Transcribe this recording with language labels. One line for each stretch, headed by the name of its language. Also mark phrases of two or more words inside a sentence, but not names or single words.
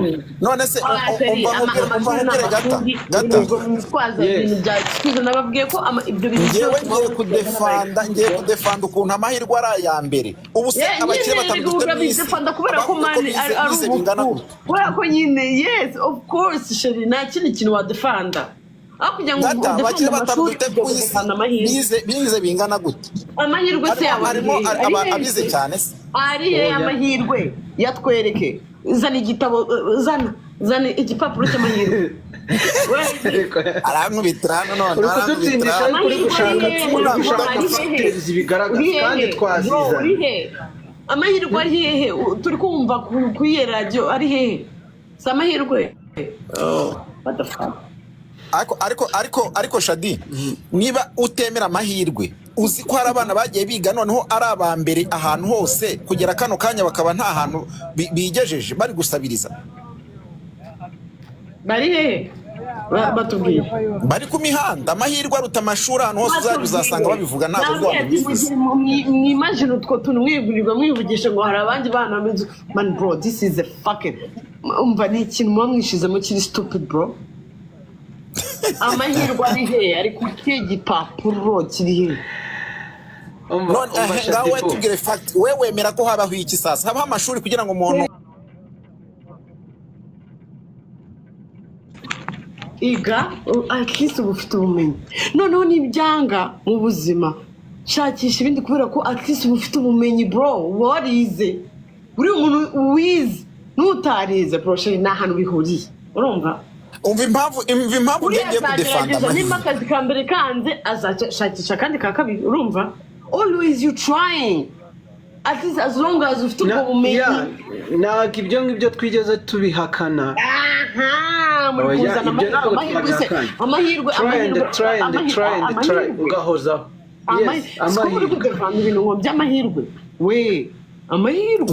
Kinyarwanda: none se nababwiye ko ibyo bintu ngiye kudefanda ukuntu amahirwe ari aya mbere. ubu se abakire batandukanye mwisi kubera ko mani ari ubuku kubera ko nyine
English: yes of course
Kinyarwanda: sheri nta kindi kintu wadefanda aho kugira ngo abakire batandukanye mwisi bize bingana gute? amahirwe se harimo abize cyane se ari amahirwe yatwereke zana igitabo zana igipapuro cy'amahirwe arankubitira hano none kudutsindisha kuri gushaka factors bigaragaza kandi twazizana. Amahirwe ari hehe? Turi kumva ku iyo radio ari hehe? Si amahirwe.
English: What the fuck?
Kinyarwanda: ariko Shadi niba utemera amahirwe uzi ko hari abana bagiye biga noneho ari aba mbere ahantu hose kugera kano kanya bakaba nta hantu bigejeje bari gusabiriza. Bari hehe? Batubwiye bari ku mihanda. amahirwe aruta amashuri ahantu hose uzasanga babivuga ntabwo rwabivuze. mwimagine utwo tuntu mwigurirwa mwivugisha ngo hari abandi bana
English: man bro this is a fucking
Kinyarwanda: umva ni ikintu muba mwishizemo kiri
English: stupid bro.
Kinyarwanda: amahirwe ari hehe? ari ku gipapuro kiri hehe? none ngawe tubwire fact we wemera ko habaho iki sasa? habaho amashuri kugira ngo umuntu iga
English: at least
Kinyarwanda: uba ufite ubumenyi. noneho n'ibyanga mu buzima shakisha ibindi kubera ko
English: at least
Kinyarwanda: uba ufite ubumenyi bro. warize uri umuntu wize n'utarize bro sheri nta hantu bihuriye urumva. umva impamvu ngiye kudefanda niba akazi ka mbere kanze azashakisha kandi ka kabiri urumva.
English: always you trying at least as long as
Kinyarwanda: ufite ubwo bumenyi. ntabwo ibyo ngibyo twigeze tubihakana. muri kuzana amahirwe ugahozaho. uri kudefanda ibintu ngo by'amahirwe we amahirwe